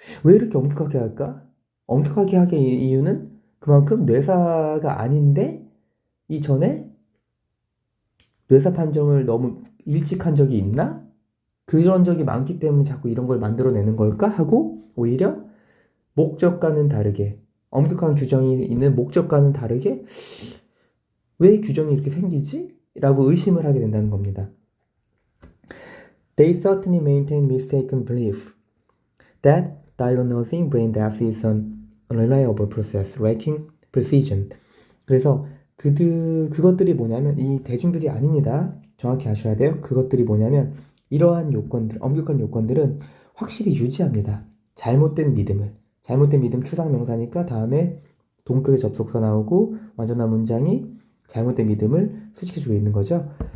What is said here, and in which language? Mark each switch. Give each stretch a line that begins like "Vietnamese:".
Korean: 왜 이렇게 엄격하게 할까? 엄격하게 하게 이유는 그만큼 뇌사가 아닌데 이전에 뇌사 판정을 너무 일찍 한 적이 있나? 그런 적이 많기 때문에 자꾸 이런 걸 만들어내는 걸까? 하고 오히려 목적과는 다르게 엄격한 규정이 있는 목적과는 다르게 왜 규정이 이렇게 생기지? 라고 의심을 하게 된다는 겁니다.
English: They certainly maintain mistaken belief that diagnosing brain death is an unreliable process lacking precision.
Korean: 그래서 그것들이 뭐냐면 이 대중들이 아닙니다. 정확히 아셔야 돼요. 그것들이 뭐냐면 이러한 요건들, 엄격한 요건들은 확실히 유지합니다. 잘못된 믿음 추상명사니까 다음에 동격의 접속사 나오고 완전한 문장이 잘못된 믿음을 수식해주고 있는 거죠.